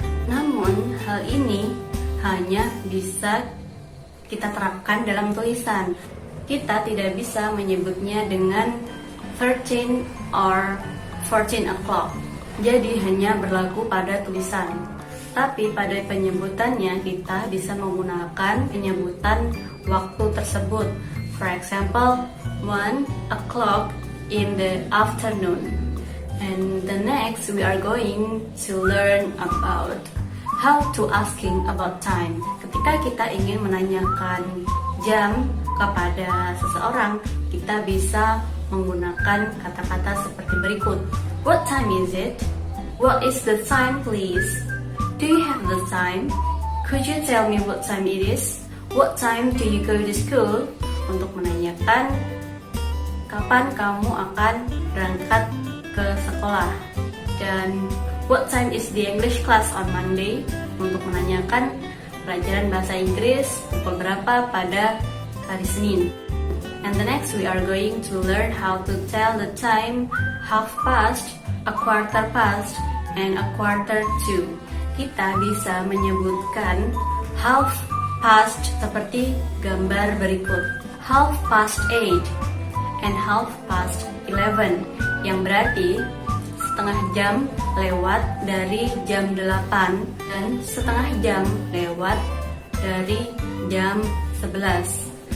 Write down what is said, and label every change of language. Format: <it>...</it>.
<id>Namun, hal ini hanya bisa kita terapkan dalam tulisan. Kita tidak bisa menyebutnya dengan</id> <en>13 or 14 o'clock.</en> <id>Jadi hanya berlaku pada tulisan. Tapi pada penyebutannya kita bisa menggunakan penyebutan waktu tersebut.</id> <en>For example, 1 o'clock in the afternoon. And the next we are going to learn about how to asking about time.</en> <id>Ketika kita ingin menanyakan jam kepada seseorang, kita bisa menggunakan kata-kata seperti berikut.</id> <en>What time is it? What is the time, please? Do you have the time? Could you tell me what time it is? What time do you go to school?</en> <id>Untuk menanyakan kapan kamu akan berangkat ke sekolah.</id> <en>Dan what time is the English class on Monday?</en> <id>Untuk menanyakan pelajaran bahasa Inggris pukul berapa pada hari Senin.</id> <en>And the next we are going to learn how to tell the time half past, a quarter past, and a quarter to.</en> <id>Kita bisa menyebutkan half past seperti gambar berikut.</id> <en>Half past 8 and half past 11,</en> <id>yang berarti setengah jam lewat dari jam 8 dan setengah jam lewat dari jam 11.</id>